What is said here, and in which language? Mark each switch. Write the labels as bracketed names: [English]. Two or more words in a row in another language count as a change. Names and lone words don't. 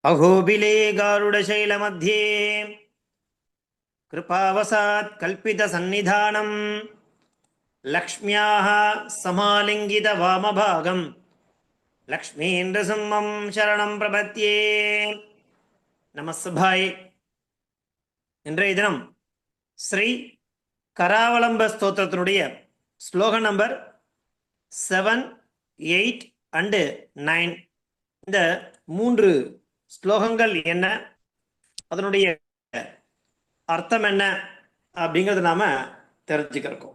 [Sanskrit] अहोबिले गारुडशैलमध्ये कृपावसात् कल्पितसन्निधानम् लक्ष्म्याः समालिङ्गितवामभागम् लक्ष्मीन्द्रसिंहं शरणं प्रपद्ये. [Tamil] நமஸ்பாய். இன்றைய தினம் ஸ்ரீ கராவலம்ப ஸ்தோத்திரத்தினுடைய ஸ்லோகம் நம்பர் 7, 8 and 9. இந்த 3 ஸ்லோகங்கள் என்ன, அதனுடைய அர்த்தம் என்ன அப்படிங்கிறது நாம தெரிஞ்சுக்கிறோம்.